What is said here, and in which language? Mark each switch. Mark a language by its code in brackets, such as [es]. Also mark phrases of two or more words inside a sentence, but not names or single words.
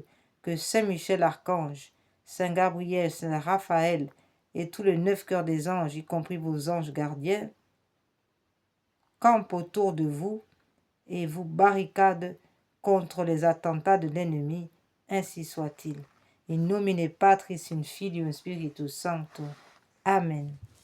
[fr] Que Saint Michel Archange, Saint Gabriel, Saint Raphaël et tous les 9 cœurs des anges, y compris vos anges gardiens, campent autour de vous et vous barricadent contre les attentats de l'ennemi, ainsi soit-il. [la] In nomine Patris, in Filio, in Spiritus Sancto. Amen.